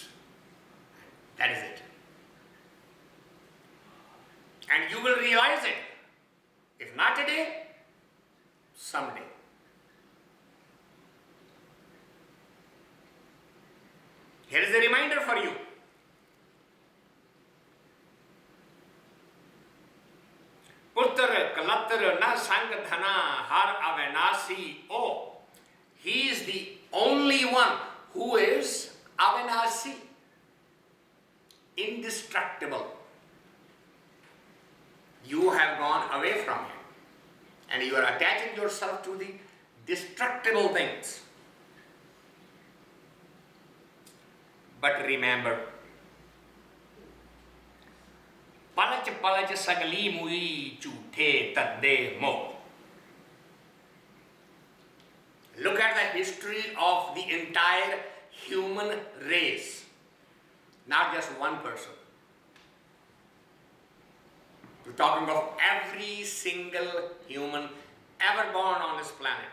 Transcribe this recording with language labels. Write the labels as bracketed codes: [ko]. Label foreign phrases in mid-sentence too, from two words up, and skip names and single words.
[en] That is it. And you will realize it. If not today, someday. Here is a reminder for you. [pa] ਪੁਤ੍ਰ, ਕਲਤ੍ਰ, ਨ ਸੰਗਿ ਧਨਾ, ਹਰਿ ਅਬਿਨਾਸੀ, oh. [en] He is the only one who is avinaasee, indestructible. You have gone away from him and you are attaching yourself to the destructible things. But remember, [pa] ਪਲਚਿ ਸਗਲੀ ਮਾਇਆ ਝੂਠੈ ਤਦ ਮੋ. [en] Look at the history of the entire human race, not just one person. We're talking of every single human ever born on this planet.